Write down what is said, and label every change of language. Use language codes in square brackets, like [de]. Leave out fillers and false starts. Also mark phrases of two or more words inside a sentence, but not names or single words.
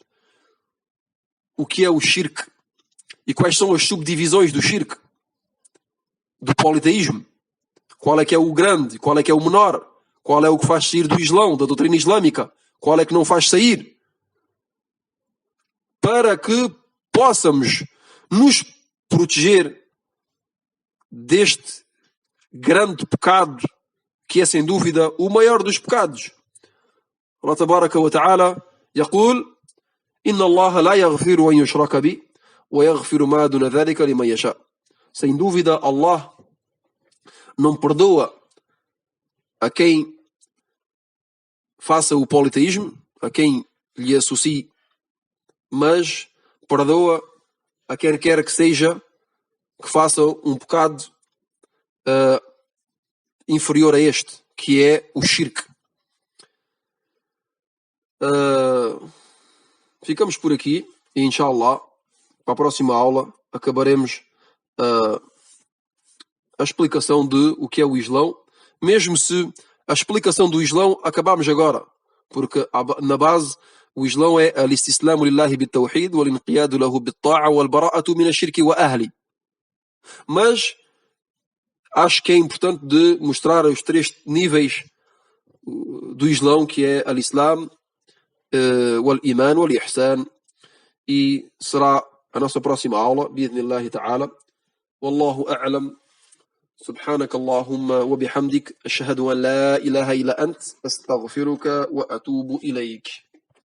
[pt] o que é o shirk e quais são as subdivisões do shirk, do politeísmo, qual é que é o grande, qual é que é o menor, qual é o que faz sair do Islão, da doutrina islâmica, qual é que não faz sair, para que possamos nos proteger deste grande pecado que é sem dúvida o maior dos pecados. [ar] الله تبارك وتعالى يقول إن الله لا يغفر أن يشرك به ويغفر ما دون ذلك لمن يشاء. [pt] Sem dúvida, Allah não perdoa a quem faça o politeísmo, a quem lhe associe, mas perdoa a quem quer que seja que faça um pecado inferior a este, que é o shirk. Ficamos por aqui e, inshallah, para a próxima aula acabaremos a explicação de o que é o Islão, mesmo se a explicação do Islão acabamos agora, porque na base o Islão é [ar] الاستسلام لله بالتوحيد والانقياد له بالطاعة والبراءة من الشرك وأهل. [pt] Mas acho que é importante de mostrar os 3 níveis do Islão, que é [ar] الإسلام والإيمان والإحسان, [pt] e será a nossa próxima aula, [ar] بإذن الله تعالى. والله أعلم. سبحانك اللهم وبحمدك أشهد أن لا إله إلا أنت أستغفرك وأتوب إليك.